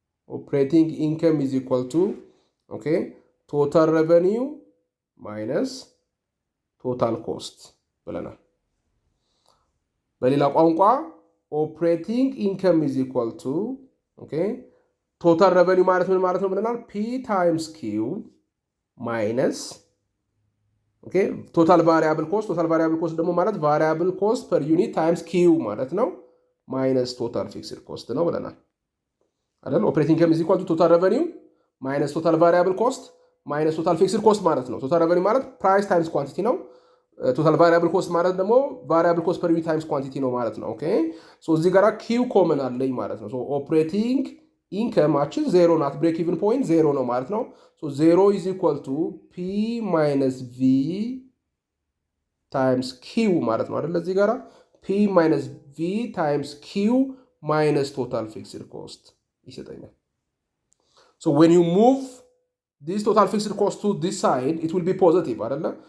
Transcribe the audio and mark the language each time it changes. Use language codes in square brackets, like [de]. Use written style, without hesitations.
[en] operating income is equal to okay total revenue minus total cost ብለናል። [am] በሌላ ቋንቋ [en] operating income is equal to okay total revenue [am] ማለት ምን ማለት ነው ብለናል? [en] p times q minus okay total variable cost ደግሞ ማለት variable cost per unit times q ማለት ነው ማይነስ ቶታል ፊክስድ ኮስት ነው ብለናል አይደል? ኦፕሬቲንግ ኢንከም ኢዝ ኢኳል ቱ ቶታል ሬቨኒው ማይነስ ቶታል ቫሪያብል ኮስት ማይነስ ቶታል ፊክስድ ኮስት ማለት ነው። ቶታል ሬቨኒው ማለት ፕራይስ ታይምስ ኳንቲቲ ነው። ቶታል ቫሪያብል ኮስት ማለት ደግሞ ቫሪያብል ኮስት ፐር ዩኒት ታይምስ ኳንቲቲ ነው ማለት ነው። ኦኬ ሶ እዚህ ጋር ኪው ኮመን አለኝ ማለት ነው። ሶ [am] ኦፕሬቲንግ ኢንከማችን ዜሮ ናት። [en] ብሬክ ኢቭን ፖይንት ዜሮ ነው ማለት ነው። ሶ ዜሮ ኢዝ ኢኳል ቱ ፒ ማይነስ ቪ ታይምስ ኪው ማለት ነው አይደል? [am] እዚህ ጋር [en] P minus V times Q minus total fixed cost ይሰጠኛል። So when you move this total fixed cost to this side, it will be positive አይደለ?